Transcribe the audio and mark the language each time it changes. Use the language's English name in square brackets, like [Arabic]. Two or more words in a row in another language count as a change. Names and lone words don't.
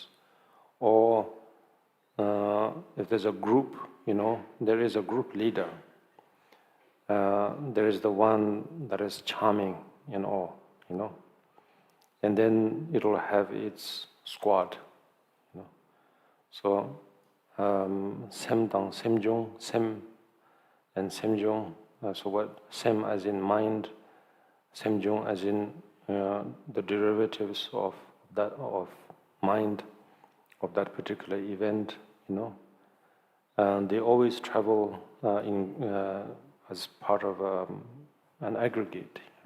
[English] Or if there's a group, there is a group leader. There is the one that is charming and all, and then it will have its squad. So [Tibetan] སེམས་དང་སེམས་བྱུང, [English] sem and semjong. So what sem as in mind, semjong as in the derivatives of that of mind of that particular event. And they always travel as part of an aggregate.